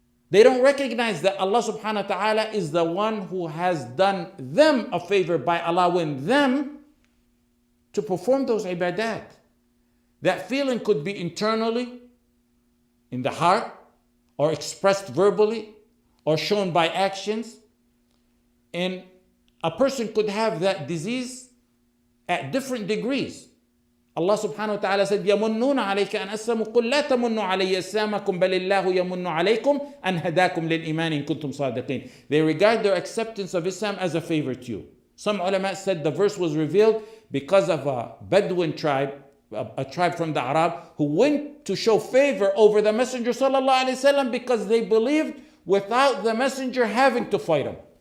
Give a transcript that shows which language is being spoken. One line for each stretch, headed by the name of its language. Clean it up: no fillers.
English: They don't recognize that Allah subhanahu wa ta'ala is the one who has done them a favor by allowing them to perform those ibadat. That feeling could be internally, in the heart, or expressed verbally, or shown by actions. And a person could have that disease at different degrees. Allah subhanahu wa ta'ala said,
Arabic: يَمُنُّونَ عَلَيْكَ أَنْ أَسْلَمُوا قُلْ لَا تَمُنُّوا عَلَيَّ إِسْلَامَكُمْ بَلِ اللَّهُ يَمُنُّ عَلَيْكُمْ أَنْ هَدَاكُمْ لِلْإِيمَانِ إِن كُنتُمْ صَادِقِينَ.
English: They regard their acceptance of Islam as a favor to you. Some ulama said the verse was revealed because of a Bedouin tribe, a tribe from the Arab, who went to show favor over the Messenger sallallahu alaihi wasallam because they believed without the Messenger having to fight him.